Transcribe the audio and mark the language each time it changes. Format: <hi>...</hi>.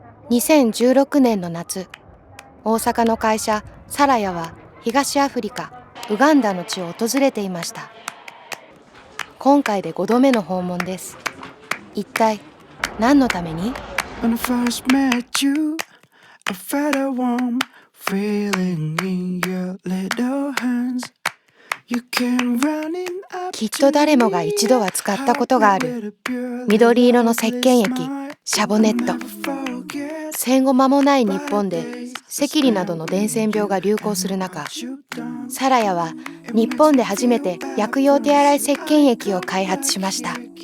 <ja>2016年の夏、大阪の会社サラヤは東アフリカ、ウガンダの地を訪れていました。今回で5度目の訪問です。一体何のために？</ja> <en>When I first met you, I felt a warm feeling in your little hands. You came running up</en> <ja>きっと誰もが一度は使ったことがある緑色の石鹸液、シャボネット。戦後間もない日本で赤痢などの伝染病が流行する中、サラヤは日本で初めて薬用手洗い石鹸液を開発しました。</ja>